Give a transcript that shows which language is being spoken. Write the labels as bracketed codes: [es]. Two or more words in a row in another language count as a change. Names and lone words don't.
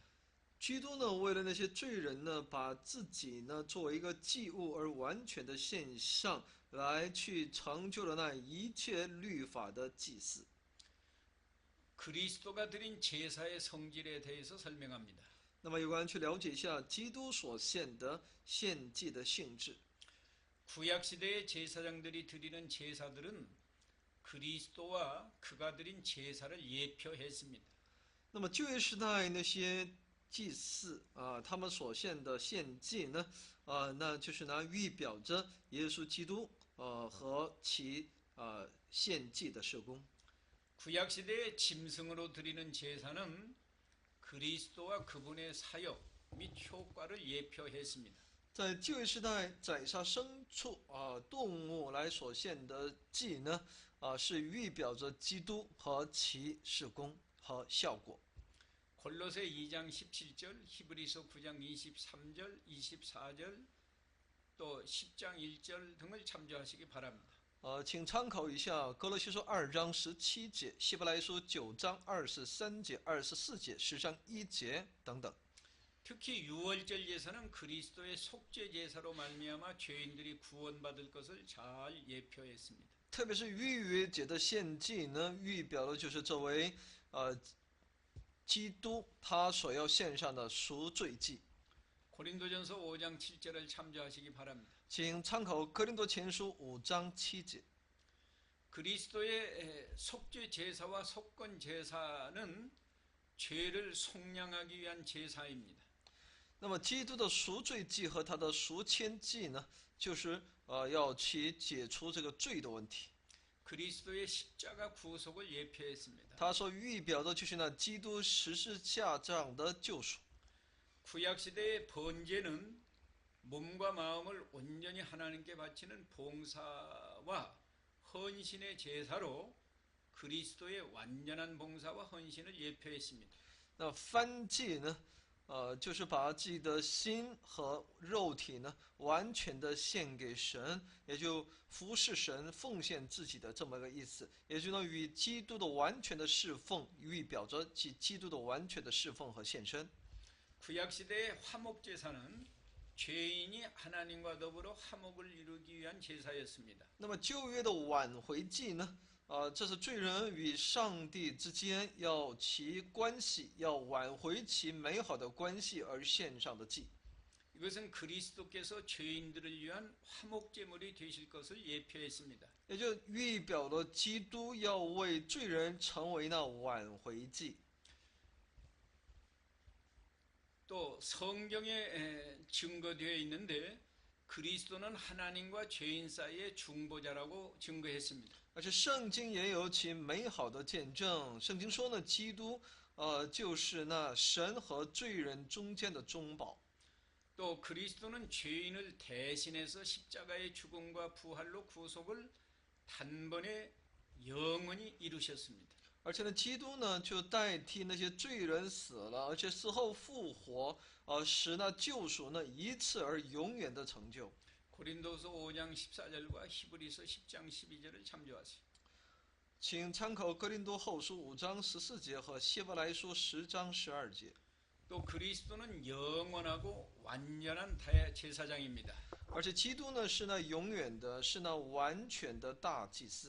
[zh] 基督呢，为了那些罪人呢，把自己呢作为一个祭物而完全的献上来，去成就了那一切律法的祭祀。 [ko] 그리스도가 드린 제사의 성질에 대해서 설명합니다. [zh] 那么有关去了解一下基督所献的献祭的性质。 [ko] 구약 시대의 제사장들이 드리는 제사들은 그리스도와 그가 드린 제사를 예표했습니다. [zh] 那么旧约时代那些祭司他们所献的献祭呢，那就是呢预表着耶稣基督和其献祭的事工。 [ko] 구약 시대의 짐승으로 드리는 제사는 그리스도와 그분의 사역 및 효과를 예표했습니다. [zh] 在旧约时代宰杀牲畜动物来所献的祭呢，是预表着基督和其事工和效果。 [ko] 골로새 2장 17절, 히브리서 9장 23절, 24절, 또 10장 1절 등을 참조하시기 바랍니다. [zh] 请参考一下哥罗西书2章17节、希伯来书9章23节、24节、10章1节等等。 [ko] 특히 유월절 제사는 그리스도의 속죄 제사로 말미암아 죄인들이 구원받을 것을 잘 예표했습니다. [zh] 特别是逾越节的献祭呢，预表的就是作为基督他所要献上的赎罪祭。 [ko] 고린도전서 5장 7절을 참조하시기 바랍니다. [zh] 请参考哥林多前书5章7节。 [ko] 그리스도의 속죄 제사와 속건 제사는 죄를 속량하기 위한 제사입니다. [zh] 那么基督的赎罪祭和他的赎愆祭呢，就是要去解除这个罪的问题。 [ko] 그리스도의 십자가 구속을 예표했습니다. [zh] 他所预表的就是那基督十字架上的救赎。 [ko] 구약 시대의 번제는 몸과 마음을 온전히 하나님께 바치는 봉사와 헌신의 제사로 그리스도의 완전한 봉사와 헌신을 예표했습니다. [zh] 那燔祭呢，就是把自己的心和肉体呢，完全的献给神，也就服侍神、奉献自己的这么个意思，也就能与基督的完全的侍奉，预表着基督的完全的侍奉和献身。 [ko] 구약 시대의 화목 제사는 죄인이 하나님과 더불어 화목을 이루기 위한 제사였습니다. [zh] 那么旧约的挽回祭呢，这是罪人与上帝之间要其关系，要挽回其美好的关系而献上的祭。 [ko] 이것은 그리스도께서 죄인들을 위한 화목 제물이 되실 것을 예표했습니다. [zh] 也就预表了基督要为罪人成为那挽回祭。 [ko] 또 성경에 증거되어 있는데 그리스도는 하나님과 죄인 사이의 중보자라고 증거했습니다. [zh] 而且圣经也有其美好的见证。圣经说呢，基督，就是那神和罪人中间的中保。 [ko] 또 그리스도는 죄인을 대신해서 십자가의 죽음과 부활로 구속을 단번에 영원히 이루셨습니다. [zh] 而且呢，基督呢就代替那些罪人死了，而且死后复活，使那救赎呢一次而永远的成就。 [ko] 고린도서 5장 14절과 히브리서 10장 12절을 참조하세요. [zh] 请参考哥林多后书5章14节和希伯来书10章12节。 [ko] 또 그리스도는 영원하고 완전한 제사장입니다. [zh] 而且基督呢是那永远的，是那完全的大祭司。